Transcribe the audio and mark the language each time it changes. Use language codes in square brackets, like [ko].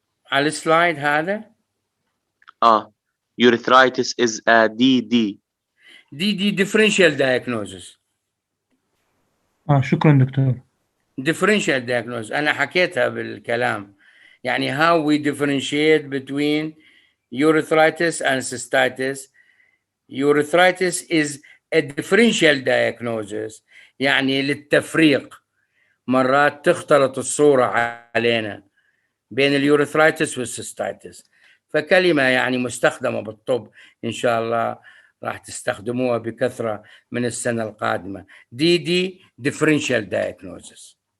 [ar] على السلايد هذا. [en] urethritis is a DD. دي differential diagnosis. [ar] شكرا دكتور. differential diagnosis أنا حكيتها بالكلام. [en] يعني how we differentiate between urethritis and cystitis. Urethritis is a differential diagnosis, يعني للتفريق. [ar] مرات تختلط الصورة علينا بين اليوريثرايتس والسيستايتس، فكلمة يعني مستخدمة بالطب إن شاء الله راح تستخدموها بكثرة من السنة القادمة. [en] دي differential diagnosis.